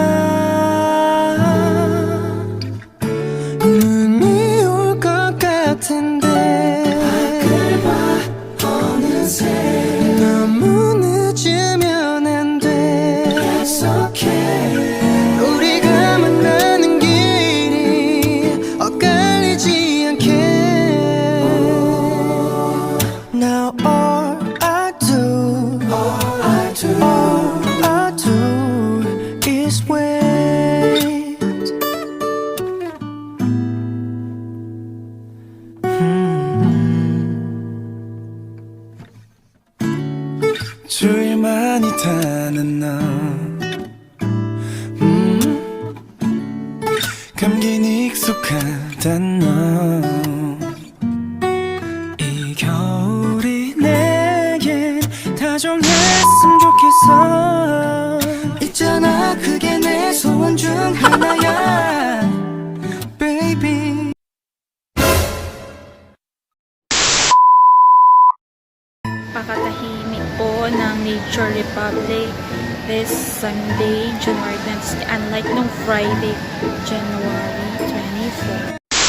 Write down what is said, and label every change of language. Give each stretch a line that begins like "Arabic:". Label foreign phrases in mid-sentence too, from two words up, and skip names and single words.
Korean: 눈이 올 것 같은데 밖을 봐 어느새 너무 늦으면 안 돼. 약속해 우리가 만나는 길이 엇갈리지 않게.
English: Now all I do is wait.
Korean: 주위 많이 타는 너 감긴 익숙하단 너. 이 겨울이 내겐 다정했으면 좋겠어. 있잖아 그게 내 소원 중 하나야 baby.
Filipino: Pakatahimik po ng Nature Republic
English: this Sunday,
Filipino: January 20, unlike nung Friday, January 24.